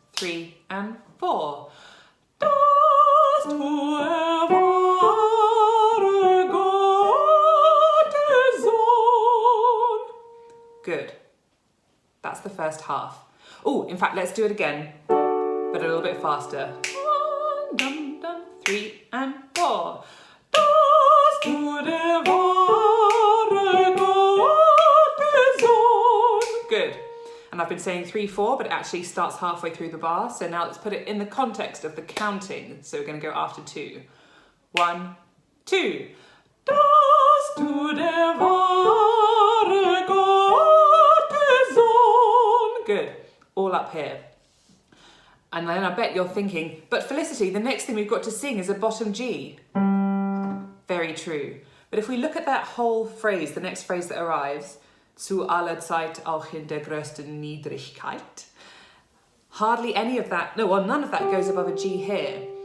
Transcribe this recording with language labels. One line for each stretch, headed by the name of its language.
English: 3 and 4.
German: Dass du wahre Gottessohn.
English: Good. That's the first half. Oh, in fact, let's do it again, but a little bit faster. 1, dum, dum, 3 and 4.
German: Dass du der wahre Gottessohn.
English: Good. And I've been saying 3, 4, but it actually starts halfway through the bar. So now let's put it in the context of the counting. So we're going to go after 2. 1, 2.
German: Dass du der wahre Gottessohn.
English: Good. All up here. And then I bet you're thinking, but Felicity, the next thing we've got to sing is a bottom G. Very true. But if we look at that whole phrase, the next phrase that arrives,
German: zu aller Zeit auch in der größten Niedrigkeit,
English: hardly any of that, no, well, none of that goes above a G here.